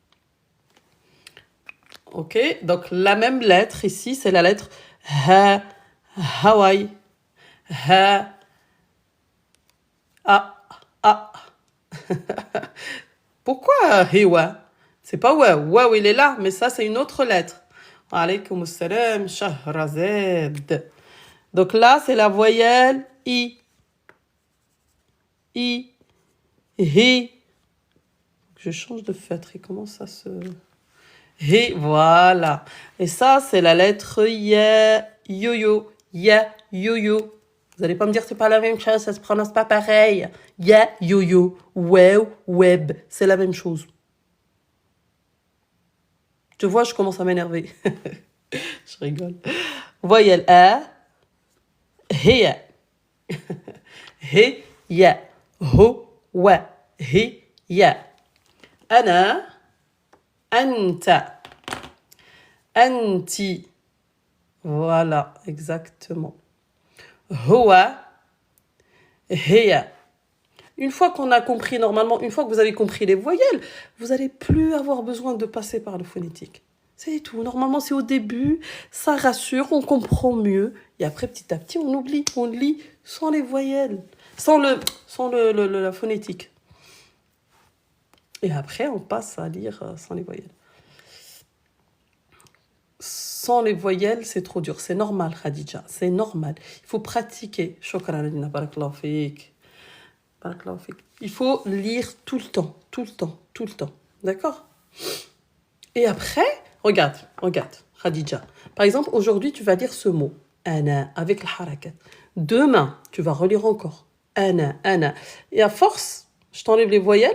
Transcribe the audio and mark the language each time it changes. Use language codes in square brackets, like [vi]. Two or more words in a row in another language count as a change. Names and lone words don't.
[fr] Ok, donc la même lettre ici, c'est la lettre ha, Hawaï, ha, a, a. Pourquoi hiwa? C'est pas ouais, ouais, il est là, mais ça c'est une autre lettre. [ar] عليكم السلام, Shahrazad. [fr] Donc là, c'est la voyelle I. I. Hi. Je change de feutre. Et comment ça se... Hi, voilà. Et ça, c'est la lettre Ya. Yo-yo. Ya. Yo-yo. Vous allez pas me dire que c'est pas la même chose, ça se prononce pas pareil. Ya. Yo-yo. Wow. Web. C'est la même chose. Tu vois, je commence à m'énerver. Je rigole. Voyelle A. [ar] هي. هي. هو. و. هي. أنا. أنت. [fr] Anti. Voilà, exactement. [ar] هو. هي. [fr] Une fois qu'on a compris, normalement, une fois que vous avez compris les voyelles, vous n'allez plus avoir besoin de passer par le phonétique. C'est tout. Normalement, c'est au début, ça rassure, on comprend mieux. Et après, petit à petit, on oublie, on lit sans les voyelles, sans la phonétique. Et après, on passe à lire sans les voyelles. Sans les voyelles, c'est trop dur. C'est normal, Khadija. C'est normal. Il faut pratiquer. [ar] شكرا، بارك الله فيك. بارك الله فيك. [fr] Il faut lire tout le temps, tout le temps, tout le temps. D'accord? Et après, regarde, Khadija. Par exemple, aujourd'hui, tu vas lire ce mot. Ana, avec le harakat. Demain, tu vas relire encore. [ar] أنا، أنا. [fr] Et à force, je t'enlève les voyelles.